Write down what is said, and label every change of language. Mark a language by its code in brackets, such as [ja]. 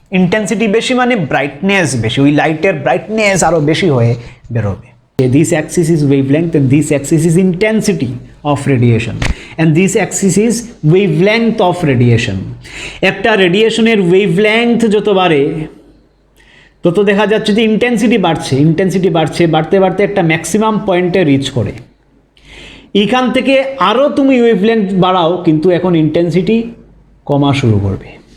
[bn] Intensity বেশি মানে brightness বেশি, ওই লাইটের ব্রাইটনেস আরও বেশি হয়ে বেরোবে। [en] This axis is wavelength and this axis is intensity of radiation and this axis is wavelength of radiation. [bn] একটা রেডিয়েশনের ওয়েভলেংথ যত বাড়ে তত দেখা যাচ্ছে যে ইন্টেন্সিটি বাড়ছে, বাড়তে বাড়তে একটা ম্যাক্সিমাম পয়েন্টে রিচ করে। এখান থেকে আরও তুমি ওয়েভলেংথ বাড়াও, কিন্তু এখন ইন্টেন্সিটি কমা শুরু করবে।